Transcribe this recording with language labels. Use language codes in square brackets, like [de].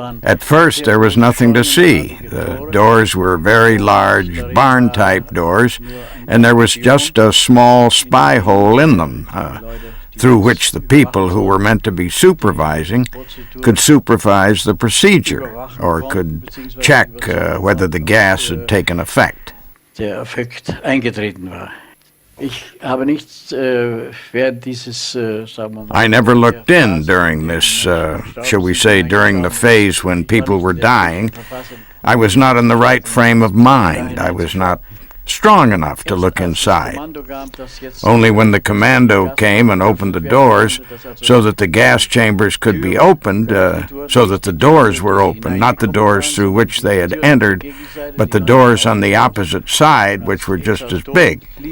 [en] At first, there was nothing to see. The doors were very large, barn-type doors, and there was just a small spy hole in them, through which the people who were meant to be supervising could supervise the procedure, or could check whether the gas had taken effect. [de] Der Effekt eingetreten war. [en] I never looked in during this, shall we say, during the phase when people were dying. I was not in the right frame of mind. I was not strong enough to look inside. Only when the commando came and opened the doors so that the gas chambers could be opened, so that the doors were open, not the doors through which they had entered, but the doors on the opposite side, which were just as big.